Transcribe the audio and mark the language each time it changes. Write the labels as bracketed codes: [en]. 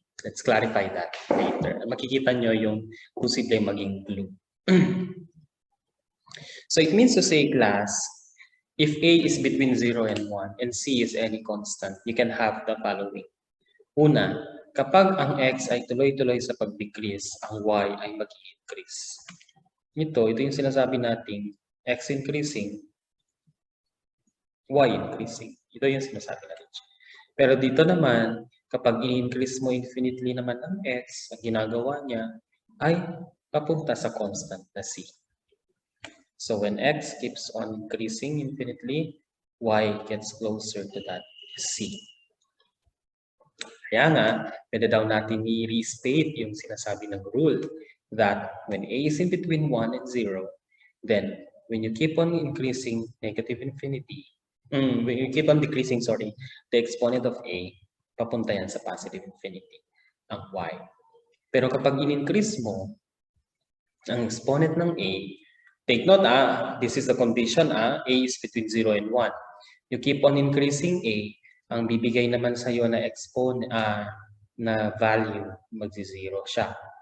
[en] Let's clarify that later. [tl] Makikita nyo yung posible maging blue. [en] So, it means to say, class, if A is between 0 and 1 and C is any constant, you can have the following. [tl] Una, kapag ang x ay tuloy-tuloy sa pag-decrease, ang y ay mag-increase. Ito yung sinasabi nating x increasing, y increasing. Ito yung sinasabi natin. Pero dito naman, kapag i-increase mo infinitely naman ang x, ang ginagawa niya ay papunta sa constant na c. [en] So when x keeps on increasing infinitely, y gets closer to that c. [tl] Kaya nga, pwede daw natin i-restate yung sinasabi ng [en] rule that when a is in between 1 and 0, then when you keep on increasing negative infinity, when you keep on decreasing, the exponent of a, [tl] papunta yan sa [en] positive infinity, [tl] ang y. Pero kapag in-increase mo ang exponent ng a, [en] take note, this is the condition, a is between 0 and 1. You keep on increasing a, [tl] ang bibigay naman sa iyo na exponent na value magsi-0 siya.